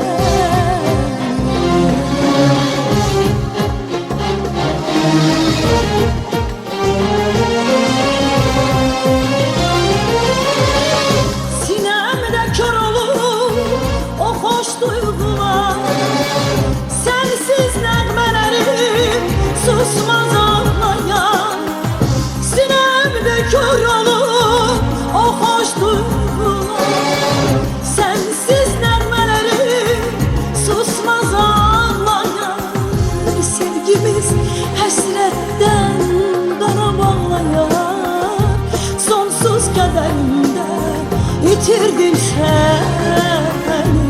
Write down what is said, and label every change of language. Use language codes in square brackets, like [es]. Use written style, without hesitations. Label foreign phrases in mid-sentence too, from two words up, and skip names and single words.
[tr] Sinemde kör olur o hoş duygular, sensiz [az] nəğmələrim susmaz ağlayan. [tr] Sinemde kör olur o hoş duygular, sensiz [az] nəğmələrim susmaz ağlayan. Sevgimiz həsrətdən qara bağlayan, sonsuz qədərimdə yitirdim səni.